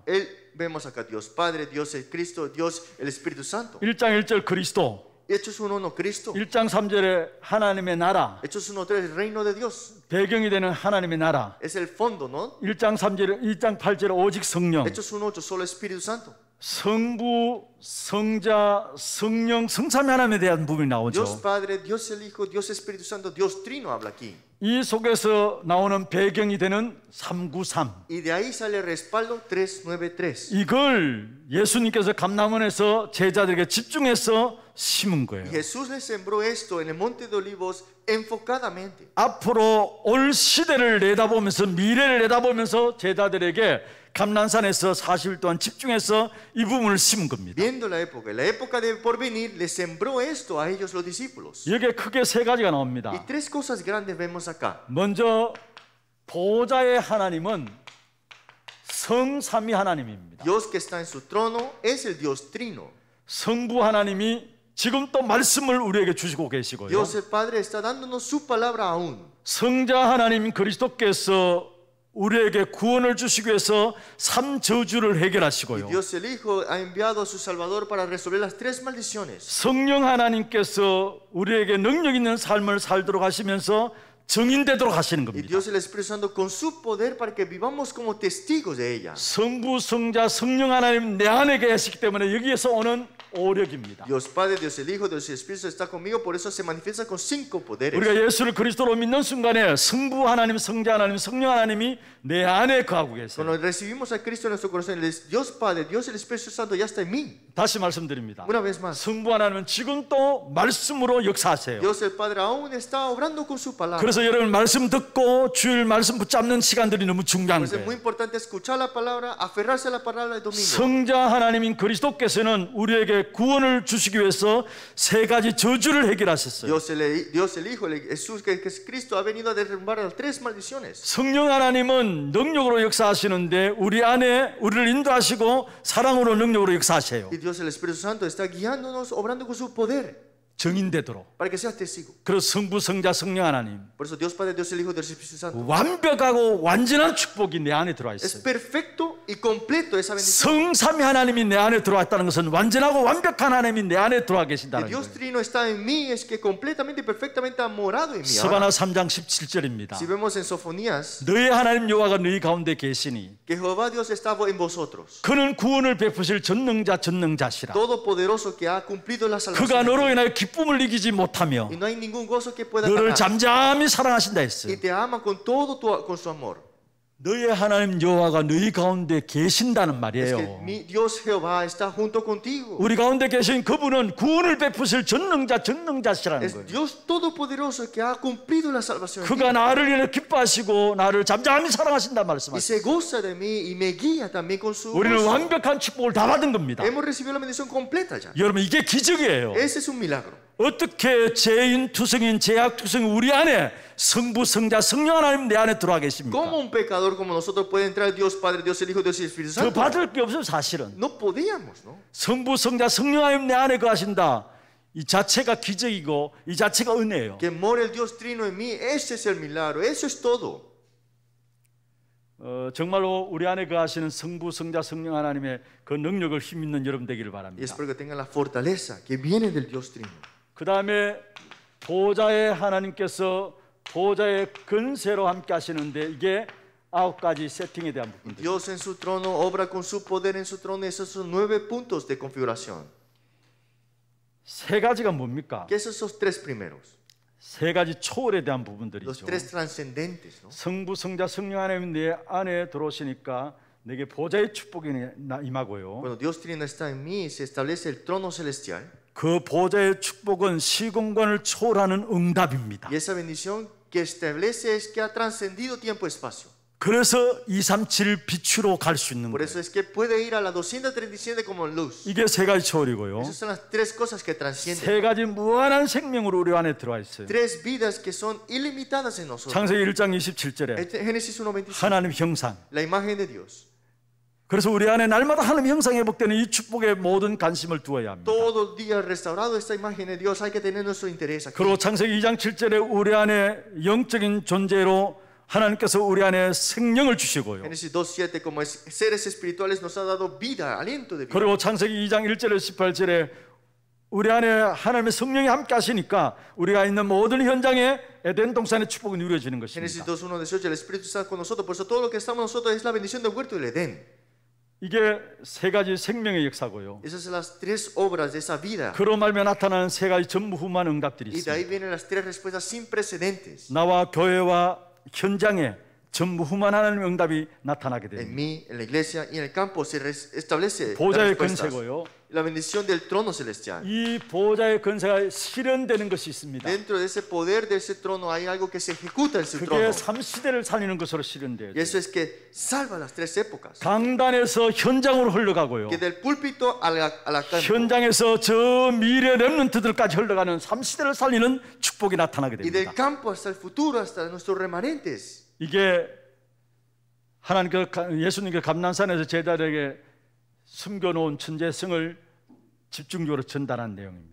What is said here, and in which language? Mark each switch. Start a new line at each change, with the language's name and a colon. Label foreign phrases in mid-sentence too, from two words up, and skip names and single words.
Spanish: Vemos acá Dios Padre, Dios el Cristo, Dios el Espíritu Santo.
Korean: 1장 1절 그리스도,
Spanish: Hechos 1:1 Cristo.
Korean: 1장 3절에 하나님의 나라,
Spanish: Hechos 1:3 el reino de Dios.
Korean: 배경이 되는 하나님의 나라.
Spanish: Es el fondo, ¿no?
Korean: 1장 3절에 1장 8절에 오직 성령.
Spanish: Hechos 1:8 solo Espíritu Santo.
Korean: 성부, 성자, 성령, 성삼위 하나님에 대한 부분이 나오죠.
Spanish: Dios Padre, Dios el Hijo, Dios Espíritu Santo, Dios Trino habla aquí.
Korean: 이 속에서 나오는 배경이 되는 393.
Spanish: Y de ahí sale el respaldo 3:9:3.
Korean: 이걸 예수님께서 감람원에서 제자들에게 집중해서 심은 거예요.
Spanish: Y Jesús le sembró esto en el monte de Olivos enfocadamente.
Korean: 앞으로 올 시대를 내다보면서 미래를 내다보면서 제자들에게 감난산에서 40일 동안 집중해서 이 부분을 심은 겁니다.
Spanish: Viendo la época de porvenir, le sembró esto a ellos los discípulos.
Korean: 여기에 크게 세 가지가
Spanish: Y
Korean: 나옵니다.
Spanish: tres cosas grandes vemos acá.
Korean: 먼저 보호자의 하나님은 성삼위 하나님입니다.
Spanish: Dios que está en su trono es el Dios Trino.
Korean: 성부 하나님이 지금 또 말씀을 우리에게 주시고 계시고요.
Spanish: Dios el Padre está dándonos su palabra aún.
Korean: 성자 하나님 그리스도께서 우리에게 구원을 주시기 위해서 3저주를
Spanish: Y
Korean: 해결하시고요.
Spanish: Dios el Hijo ha enviado a su Salvador para resolver las tres maldiciones.
Korean: 성령 하나님께서 우리에게 능력 있는 삶을 살도록 하시면서 증인되도록 하시는
Spanish: Y
Korean: 겁니다.
Spanish: Dios el Espíritu Santo con su poder para que vivamos como testigos de ella.
Korean: 성부, 성자, 성령 하나님 내 안에 계시기 때문에 여기에서 오는 오력입니다.
Spanish: Dios Padre, Dios el Hijo, Dios el Espíritu está conmigo, por eso se manifiesta con 5 poderes.
Korean: 우리가 예수를 그리스도로 믿는 순간에 성부 하나님, 성자 하나님, 성령 하나님이 내 안에 거하고 계세요.
Spanish: Cuando recibimos a Cristo en nuestro corazón, Dios Padre, Dios el Espíritu Santo ya está en mí.
Korean: 다시 말씀드립니다.
Spanish: Una vez más,
Korean: 성부 하나님은 지금 또 말씀으로 역사하세요.
Spanish: Dios el Padre aún está obrando con su palabra.
Korean: 그래서 여러분 말씀 듣고 주일 말씀 붙잡는 시간들이 너무 중요한
Spanish: Pues es muy
Korean: 거예요.
Spanish: importante escuchar la palabra, aferrarse a la palabra el domingo.
Korean: 성자 하나님인 그리스도께서는 우리에게 구원을 주시기 위해서 세 가지 저주를 해결하셨어요.
Spanish: Dios el Hijo, Jesús, que es Cristo, ha venido a derrumbar las 3 maldiciones.
Korean: 성령 하나님은 능력으로 역사하시는데 우리 안에 우리를 인도하시고 사랑으로 능력으로 역사하세요.
Spanish: Y Dios el Espíritu Santo está guiándonos, obrando con su poder
Korean: 정인되도록.
Spanish: para que seas testigo.
Korean: 그래서 성부, 성자, 성령 하나님
Spanish: Por eso Dios Padre, Dios el Hijo, Dios el Espíritu Santo.
Korean: 완벽하고 완전한 축복이 내 안에 들어와
Spanish: Es
Korean: 있어요.
Spanish: perfecto y completo esa bendición.
Korean: 성삼위 하나님이 내 안에 들어와 있다는 것은 완전하고 완벽한 하나님이 내 안에 들어와
Spanish: Que
Korean: 계신다는
Spanish: Dios
Korean: 거예요.
Spanish: Trino está en mí, es que completamente y perfectamente ha morado en mí.
Korean: 스바나
Spanish: Ahora,
Korean: 3장 17절입니다.
Spanish: si vemos en Sofonías,
Korean: 너희 하나님 여호와가 너희 가운데 계시니
Spanish: que Jehová Dios está en vosotros,
Korean: 그는 구원을 베푸실 전능자시라.
Spanish: todopoderoso que ha cumplido la
Korean: 그가
Spanish: salvación.
Korean: 너로 인하여 기쁨을 이기지 못하며
Spanish: Y no hay ningún gozo que pueda
Korean: 너를
Spanish: ganar.
Korean: 잠잠히 사랑하신다 했어요.
Spanish: Y te ama con todo con su amor.
Korean: 너희 하나님 여호와가 너희 가운데 계신다는
Spanish: Es
Korean: 말이에요.
Spanish: que mi Dios Jehová está junto contigo.
Korean: 우리 가운데 계신 그분은 구원을 베푸실 전능자시라는
Spanish: Es
Korean: 거예요.
Spanish: Dios todopoderoso que ha cumplido la salvación. en ti.
Korean: 그가 나를 인해 기뻐하시고 나를 잠잠히 사랑하신다
Spanish: Y
Korean: 말씀하시죠.
Spanish: se goza de mí y me guía también con su
Korean: 우리는
Spanish: gozo.
Korean: 완벽한 축복을 다 받은 겁니다.
Spanish: Hemos recibido la bendición completa ya.
Korean: 여러분 이게 기적이에요.
Spanish: Ese es un milagro.
Korean: 어떻게 죄인 투성인 죄악 투성인 우리 안에 성부 성자 성령 하나님 내 안에 들어와 계십니까?
Spanish: ¿Cómo un pecador como nosotros puede entrar Dios Padre, Dios el Hijo, Dios el Espíritu
Korean: 더
Spanish: Santo?
Korean: 받을 게 없어요 사실은.
Spanish: No podíamos, ¿no?
Korean: 성부 성자 성령 하나님 내 안에 거하신다. 이 자체가 기적이고 이 자체가 은혜예요.
Spanish: Que more el Dios Trino en mí, ese es el milagro, eso es todo.
Korean: 정말로 우리 안에 거하시는 성부 성자 성령 하나님의 그 능력을 힘있는 여러분 되기를
Spanish: Y
Korean: 바랍니다.
Spanish: espero que tengan la fortaleza que viene del Dios Trino.
Korean: 그 다음에 보좌의 하나님께서 보좌의 근세로 함께 하시는데 이게 9가지 세팅에 대한 부분들.
Spanish: Dios en su trono obra con su poder en su trono. Esos son 9 puntos de configuración.
Korean: 세 가지가 뭡니까?
Spanish: ¿Qué son esos 3 primeros?
Korean: 세 가지 초월에 대한
Spanish: Los
Korean: 부분들이죠.
Spanish: 3 trascendentes, ¿no?
Korean: 성부 성자 성령 하나님 내 안에 들어오시니까 내게 보좌의 축복이 임하고요.
Spanish: Cuando Dios Trino está en mí, se establece el trono celestial.
Korean: 그 보좌의 축복은 시공간을 초월하는 응답입니다.
Spanish: Y esa bendición que establece es que ha trascendido tiempo y espacio.
Korean: 그래서 237 빛으로 갈 수 있는
Spanish: Por
Korean: 거예요.
Spanish: eso es que puede ir a la 237 como luz.
Korean: 이게 세 가지 초월이고요.
Spanish: Esas son las 3 cosas que trascienden.
Korean: 세 가지 무한한 생명으로 우리 안에 들어와 있어요.
Spanish: 3 vidas que son ilimitadas en nosotros.
Korean: 창세기 1장 27절에
Spanish: Génesis 1:25.
Korean: 하나님 형상.
Spanish: La imagen de Dios.
Korean: 그래서 우리 안에 날마다 하나님 형상이 회복되는 이 축복에 모든 관심을 두어야 합니다.
Spanish: Todo día restaurado esta imagen de Dios, hay que tener nuestro interés aquí.
Korean: 그리고 창세기 2장 7절에 우리 안에 영적인 존재로 하나님께서 우리 안에 생명을 주시고요.
Spanish: Génesis 2:7 como seres espirituales nos ha dado vida, aliento de vida.
Korean: 그리고 창세기 2장 1절에 18절에 우리 안에 하나님의 성령이 함께 하시니까 우리가 있는 모든 현장에 에덴 동산의 축복이 누려지는
Spanish: Génesis
Korean: 것입니다.
Spanish: 2:1-18 el Espíritu está con nosotros, por eso todo lo que estamos nosotros es la bendición del huerto del Edén.
Korean: 이게 세 가지 생명의 역사고요.
Spanish: Esas son las 3 obras de esa vida.
Korean: 그로 말며 나타나는 세 가지 전무후무한 응답들이
Spanish: Y de ahí
Korean: 있습니다.
Spanish: vienen las 3 respuestas sin precedentes.
Korean: 나와 교회와 현장에 전무후무한 하나님의 응답이 나타나게
Spanish: En
Korean: 됩니다.
Spanish: mí, en la iglesia y en el campo se establece la
Korean: 보좌의
Spanish: respuesta.
Korean: 권세고요.
Spanish: La bendición del trono celestial.
Korean: 이 보좌의 권세가 실현되는 것이 있습니다.
Spanish: Dentro de ese poder de ese trono hay algo que se ejecuta en su
Korean: 그게
Spanish: trono.
Korean: 3시대를 살리는 것으로 실현돼요.
Spanish: Y eso es que salva las 3 épocas.
Korean: 강단에서 현장으로 흘러가고요.
Spanish: Que del púlpito a la campo.
Korean: 현장에서 저 미래 렘넌트들까지 흘러가는 3시대를 살리는 축복이 나타나게
Spanish: Y del
Korean: 됩니다.
Spanish: campo hasta el futuro, hasta nuestros remanentes.
Korean: 이게 하나님께서 예수님께 감난산에서 제자들에게 숨겨놓은 천재성을 집중적으로 전달한 내용입니다.